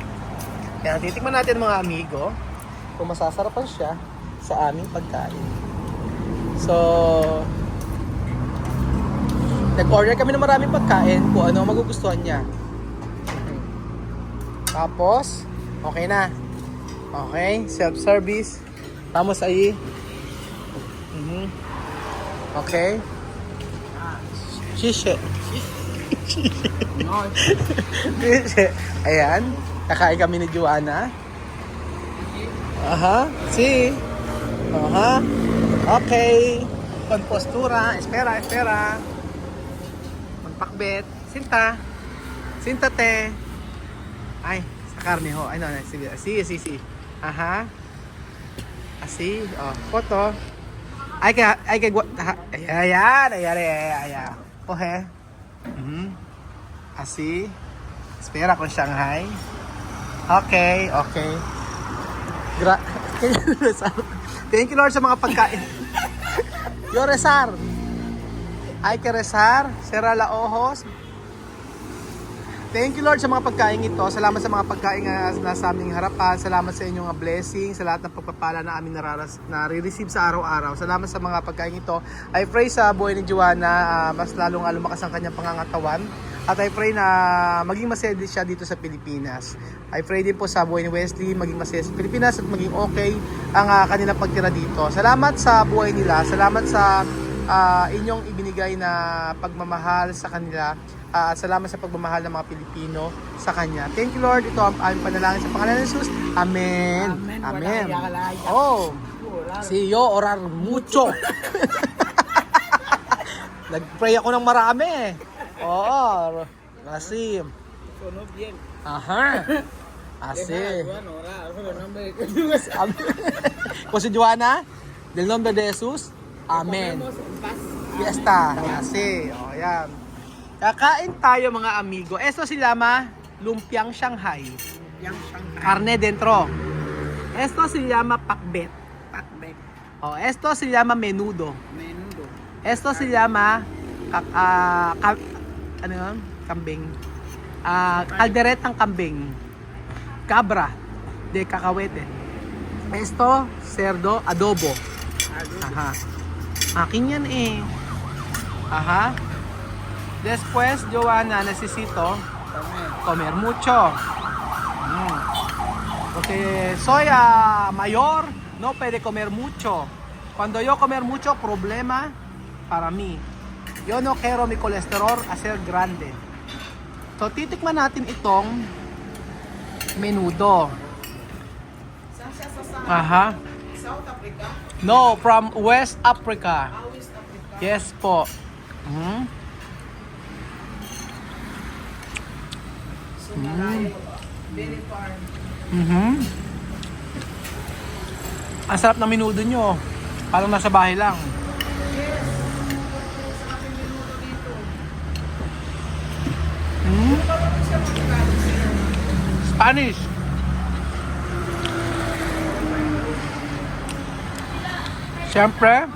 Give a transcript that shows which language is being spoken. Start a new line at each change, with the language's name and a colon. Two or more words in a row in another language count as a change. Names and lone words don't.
Filipino: Yan, titikman natin mga amigo kung masasarapan siya sa aming pagkain. So, nag-order kami ng maraming pagkain kung ano magugustuhan niya. Tapos, okay na.
English: Okay, self-service.
Spanish: Vamos ahí. Okay. Shishe. No.
Filipino: Shishe. Ayan. Kakain kami ni Joanna.
Spanish: Aha. Si. Aha. Okay. Con postura. Espera, espera.
Filipino: Magpakbet. Sinta. Sintate. Ay, sa karne ho. Ay, no, sige. Si. Aha.
Spanish: Asi. Oh, foto. Ay, ayan. Coge. Así. Espera con Shanghai.
English: Okay. Thank you,
Filipino: Lord, sa mga pagkain.
Spanish: Yo rezar. Hay que rezar. Cierra los ojos.
English: Thank you,
Filipino: Lord, sa mga pagkain ito. Salamat sa mga pagkain na nasa aming harapan. Salamat sa inyong blessing. Sa lahat ng pagpapala na aming nare-receive sa araw-araw. Salamat sa mga pagkain ito.
English: I pray
Filipino: sa buhay ni Joanna, mas lalong lumakas ang kanyang pangangatawan. At
English: I pray
Filipino: na maging masaya din siya dito sa Pilipinas.
English: I pray
Filipino: din po sa buhay ni Wesley, maging masaya sa Pilipinas at maging okay ang kanilang pagtira dito. Salamat sa buhay nila. Salamat sa inyong ibinigay na pagmamahal sa kanila. Salamat sa pagmamahal ng mga Pilipino sa Kanya.
English: Thank you, Lord.
Filipino: Ito ang aming panalangin sa pangalan ni Jesus.
Spanish: Amen. Amen. Oh, si yo orar mucho.
Filipino: Nag-pray ako ng marami. Oo. Kasi. Aha. Así. Kung si Joanna,
Spanish: del nombre de Jesus. Amen. Fiesta. Así. O,
Filipino: yan. Kakain tayo mga amigo.
Spanish: Esto se llama lumpiang Shanghai. Carne dentro. Esto se llama pakbet. Oh, esto se llama menudo. Esto se llama
Filipino: ano yun? Kambing. Kalderetang kambing.
Spanish: cabra de cacahuete. Esto, cerdo adobo. Ajá.
Filipino: Akin yan eh. Ajá.
Spanish: Después, Joanna, necesito comer mucho. Porque soy mayor, no puede comer mucho. Cuando yo comer mucho, problema para mí. Yo no quiero mi colesterol hacer grande.
Filipino: So, titikman natin itong menudo. Saan siya sa Aha.
English: South Africa? No, from West Africa. West Africa. Yes po.
Filipino: So, malayo.
English: Very far.
Filipino: Ang sarap ng menudo nyo. Parang nasa bahay lang. Yes. Sa ating minuto dito. Bakit siya magkakalit sa'yo?
English: Spanish. Siyempre.